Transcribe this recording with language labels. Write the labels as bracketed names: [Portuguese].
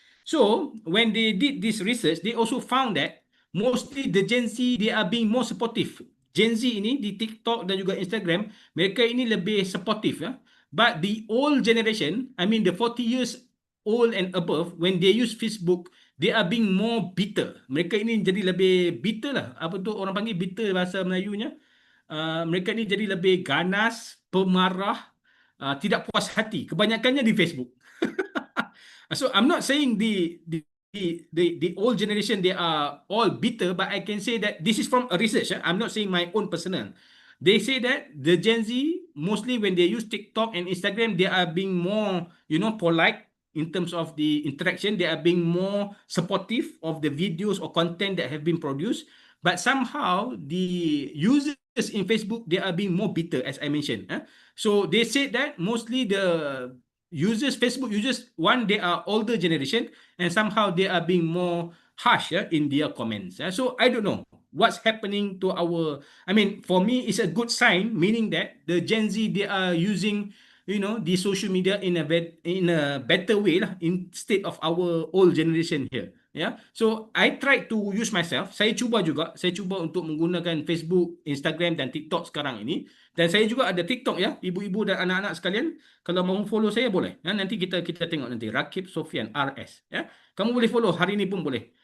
[English] So when they did this research, they also found that mostly the Gen Z, they are being more supportive. [Malay] Gen Z ini di TikTok dan juga Instagram, mereka ini lebih supportive, ya. [English] But the old generation, the 40 years old and above, when they use Facebook, they are being more bitter. [Malay] Mereka ini jadi lebih bitter lah. Apa tu orang panggil bitter bahasa Melayunya? Mereka ini jadi lebih ganas, pemarah, tidak puas hati. Kebanyakannya di Facebook. [English] So I'm not saying the old generation, they are all bitter, but I can say that this is from a research. I'm not saying my own personal. They say that the Gen Z, mostly when they use TikTok and Instagram, they are being more, polite in terms of the interaction. They are being more supportive of the videos or content that have been produced. But somehow the users in Facebook, they are being more bitter, as I mentioned. So they said that mostly the Facebook users, one, they are older generation, and somehow they are being more harsh in their comments. So I don't know what's happening to for me, it's a good sign, meaning that the Gen Z, they are using, the social media in a better way lah, instead of our old generation here. Yeah. So I tried to use myself. [Malay] Saya cuba untuk menggunakan Facebook, Instagram dan TikTok sekarang ini. Dan saya juga ada TikTok, ya, ibu-ibu dan anak-anak sekalian. Kalau mau follow saya boleh. Nanti kita tengok nanti Rakib Sofian RS. Ya. Kamu boleh follow hari ini pun boleh.